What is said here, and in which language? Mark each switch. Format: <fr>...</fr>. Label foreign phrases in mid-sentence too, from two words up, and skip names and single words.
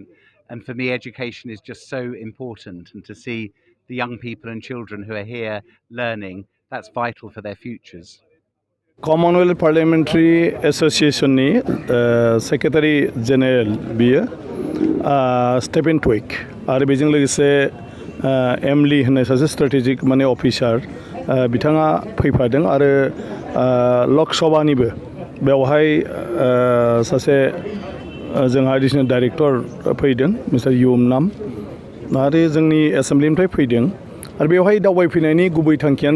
<en>And for me, education is just so important, and to see the young people and children who are here learning, that's vital for their futures.</en> <brx>Commonwealth Parliamentary Association ni</brx> <en>Secretary General</en> <brx>biyo Stephen Twigg आरो बेजों लोगोसे एमली होननाय सासे स्ट्रेटेजिक माने अफिसार बिथाङा फैफादों आरो लक सभानिबो बेवहाय सासे जोंहा</brx> <en>additional director</en> <brx>फैदों मिस्टार युम नाम आरो जोंनि एसेम्ब्लिनिफ्राय फैदों आरो बेवहाय दावबायफैनायनि गुबै थांखियानो</brx>